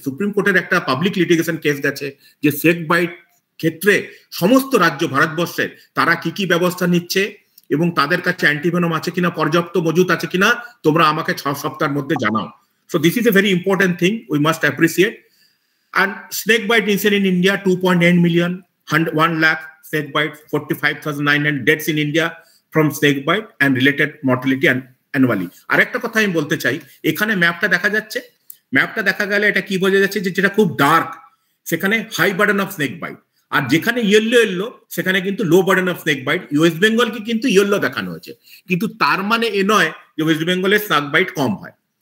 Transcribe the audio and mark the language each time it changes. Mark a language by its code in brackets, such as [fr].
[bn] Supreme কোর্টের একটা public litigation case গেছে যে স্নেক বাইট ক্ষেত্রে সমস্ত রাজ্য ভারতবর্ষের তারা কি ব্যবস্থা নিচ্ছে, এবং তাদের কাছে অ্যান্টিভেনম আছে কিনা, পর্যাপ্ত মজুত আছে কিনা, তোমরা আমাকে 6 সপ্তাহের মধ্যে জানাও। [en] So this is a very important thing, we must appreciate. And snake bite incident in India 2.9 million, 1 lakh snake bite, 45,900 deaths in India from snake bite and related mortality annually. [bn] আরেকটা কথা আমি বলতে চাই, এখানে ম্যাপটা দেখা যাচ্ছে, ম্যাপটা দেখা গেলে এটা কি বোঝা যাচ্ছে যে যেটা খুব ডার্ক সেখানে [en] high burden of snake bite, [bn] আর যেখানে ইয়েলো সেখানে কিন্তু [en] Low burden of snake bite. [bn] West বেঙ্গলকে কিন্তু ইয়েলো দেখানো হয়েছে, কিন্তু তার মানে এ নয় যে ওয়েস্ট বেঙ্গলের স্নেক বাইট কম হয়।